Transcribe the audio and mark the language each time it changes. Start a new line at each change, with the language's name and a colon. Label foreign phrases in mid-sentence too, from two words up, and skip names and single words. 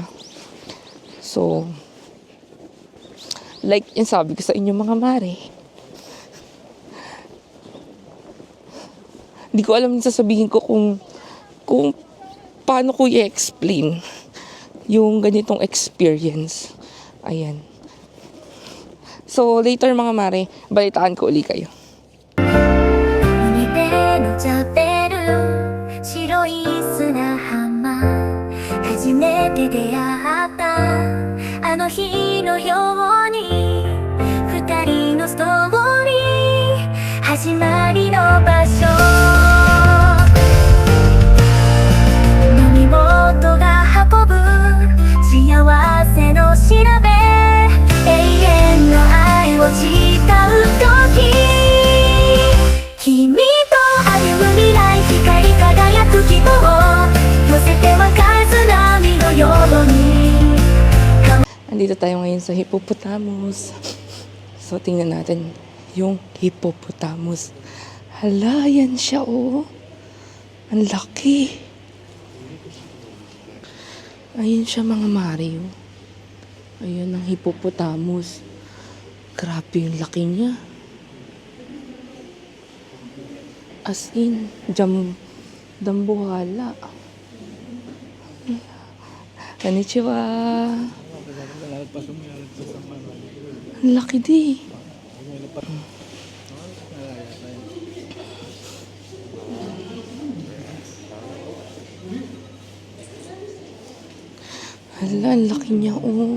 English: So, like
Filipino: yung sabi ko sa inyo mga Mari, Hindi ko alam yung sasabihin ko kung paano ko i-explain yung ganitong experience. Ayan. So, later mga mare, balitaan ko uli kayo.
Japanese: 海で乗っちゃってる白い砂浜初めて出会ったあの日のように二人のストーリー始まりの場所飲み物が運ぶ幸せの調べ永遠の愛を誓う時君と歩む未来光り輝く希望寄せては風波のように
Filipino: Andito tayo ngayon sa hippopotamus. So, tingnan natin yung hippopotamus. Hala, yan siya, oh. Ang laki. Ayun siya, mga Mario. Ayun ang hippopotamus. Grabe yung laki niya.
English: As in,
Filipino: dambuhala. Konnichiwa. Ang laki di. Hala, ang laki niya, oh.